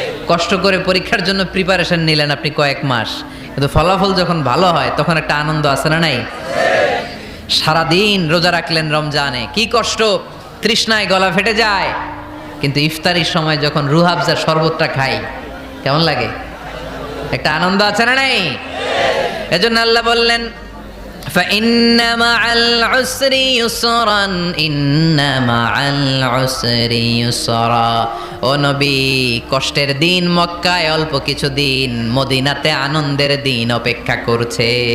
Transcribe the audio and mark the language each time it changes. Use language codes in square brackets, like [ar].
[bn] কষ্ট করে পরীক্ষার জন্য প্রিপারেশন নিলেন আপনি কয়েক মাস, কিন্তু ফলাফল যখন ভালো হয় তখন একটা আনন্দ আছে না নাই? সারাদিন রোজা রাখলেন রমজানে, কি কষ্ট, তৃষ্ণায় গলা ফেটে যায়, কিন্তু ইফতারির সময় যখন রুহাবজার শরবতটা খাই কেমন লাগে? একটা আনন্দ আছে না নাই? এজন্য আল্লাহ বললেন [ar] فإن مع العسر يسرا إن مع العسر يسرا। [bn] ও নবী, কষ্টের দিন মক্কায় অল্প কিছু দিন, মদিনাতে আনন্দের দিন অপেক্ষা করছে।